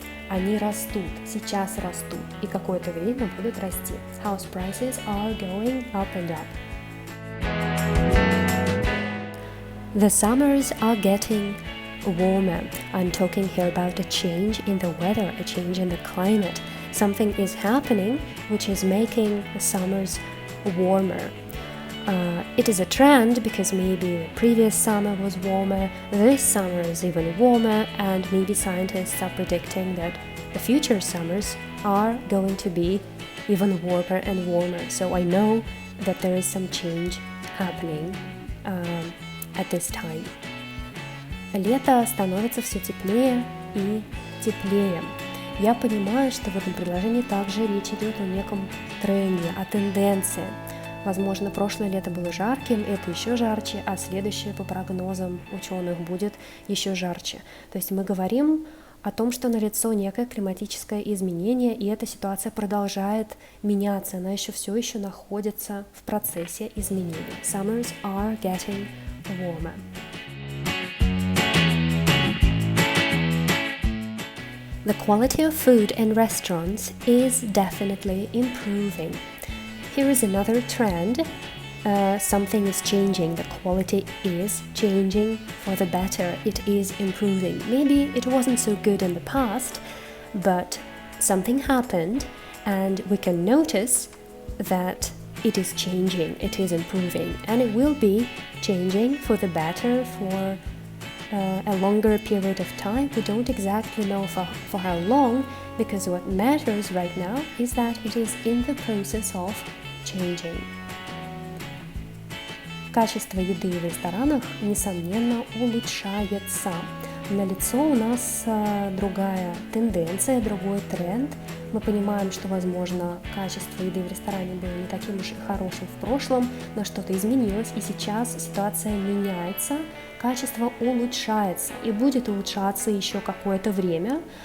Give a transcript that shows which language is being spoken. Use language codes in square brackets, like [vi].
[ru] Они растут, сейчас растут, и какое-то время будут расти. [en] House prices are going up and up. The summers are getting warmer. I'm talking here about a change in the weather, a change in the climate. Something is happening which is making the summers warmer. It is a trend because maybe the previous summer was warmer, this summer is even warmer, and maybe scientists are predicting that the future summers are going to be even warmer and warmer. So I know that there is some change happening at this time. [ru] Лето становится все теплее и теплее. Я понимаю, что в этом предложении также речь идет о неком тренде, о тенденции. Возможно, прошлое лето было жарким, это еще жарче, а следующее, по прогнозам ученых, будет еще жарче. То есть мы говорим о том, что налицо некое климатическое изменение, и эта ситуация продолжает меняться, она все еще находится в процессе изменения. [en] Summers are getting warmer. The quality of food in restaurants is definitely improving. Here is another trend. Something is changing. The quality is changing for the better. It is improving. Maybe it wasn't so good in the past, but something happened and we can notice that it is changing, it is improving, and it will be changing for the better for a longer period of time. We don't exactly know for how long, because what matters right now is that it is in the process of changing. [ru] Качество еды в ресторанах, несомненно, улучшается. Налицо у нас другая тенденция, другой тренд. мы понимаем, что, возможно, качество еды в ресторане было не таким уж и хорошим в прошлом, но что-то изменилось, и сейчас ситуация меняется, качество улучшается и будет улучшаться еще какое-то время.